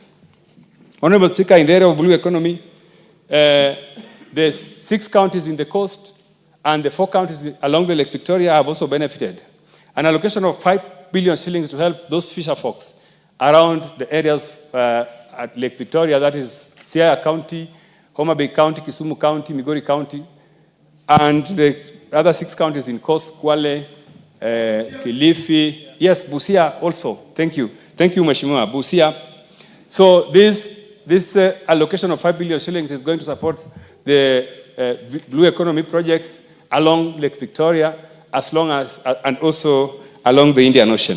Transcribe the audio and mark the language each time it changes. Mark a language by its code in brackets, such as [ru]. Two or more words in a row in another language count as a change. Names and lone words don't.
[en] Honorable Speaker, in the area of blue economy, the 6 counties in the coast and the 4 counties along the Lake Victoria have also benefited. An allocation of 5 billion shillings to help those fisher folks around the areas at Lake Victoria, that is Siaya County, Homa Bay County, Kisumu County, Migori County, and the other 6 counties in Coast, Kwale, Kilifi, yes, Busia also. Thank you. Thank you, Mheshimiwa. Busia. So this allocation of 5 billion shillings is going to support the blue economy projects along Lake Victoria, and also along the Indian Ocean.